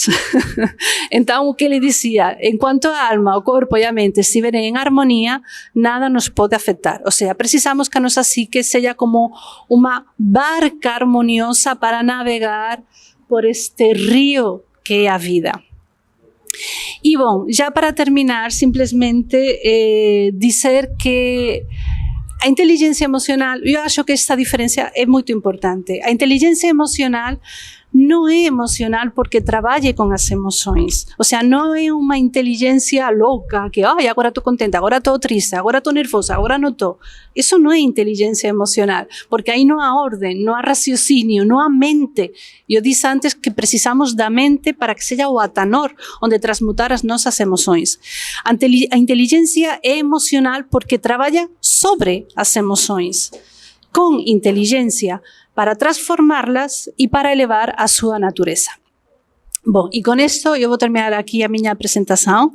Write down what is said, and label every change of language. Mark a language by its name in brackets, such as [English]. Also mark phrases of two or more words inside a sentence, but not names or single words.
[Galician] Entón, o que ele dicía, [Spanish] en cuanto [Galician] a alma, o corpo e a mente estiveren en armonía, nada nos pode afectar. [Spanish] O sea, [Galician] precisamos que a nosa psique sella como unha barca armoniosa para navegar por este río que é a vida. [Portuguese] E, bom, já para terminar, simplesmente dizer que a inteligencia emocional, eu acho que esta diferencia é moito importante. [Galician] A inteligencia emocional non é emocional porque traballe con as emocións. [Spanish] O sea, [Galician] non é unha inteligencia louca que, ai, agora estou contenta, agora estou triste, agora estou nervosa, agora non estou. Eso non é inteligencia emocional, porque aí non há orden, non há raciocinio, non há mente. [Portuguese] Eu disse antes que precisamos da mente para que seja o atanor onde transmutar [Galician] as nosas emocións. A inteligencia é emocional porque traballa sobre as emocións, con inteligencia, para transformarlas e para elevar a súa natureza. Bom, e con isto eu vou terminar aquí a miña presentación.